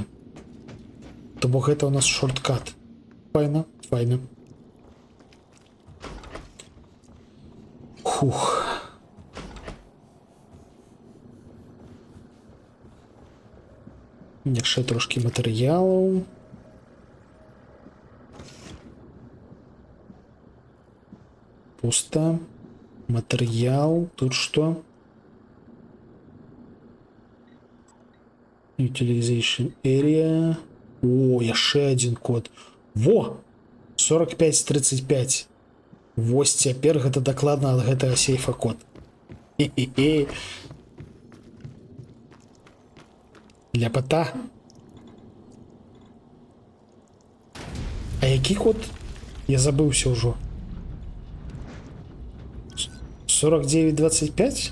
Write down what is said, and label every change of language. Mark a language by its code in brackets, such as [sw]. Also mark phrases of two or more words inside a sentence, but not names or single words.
[be] То бок гэта у нас шорткат. Файна, файна. Хух. Яшчэ трошки матэрыялаў. Пусто. [ru] Материал. Тут что? [en] Utilization area. [be] О, яшчэ один код. Во! 4535. Вось цяпер гэта дакладна ад гэтага сейфа код. Хе-хе-хе. Ляпата. А які код? Я забыўся ўжо. 49-25?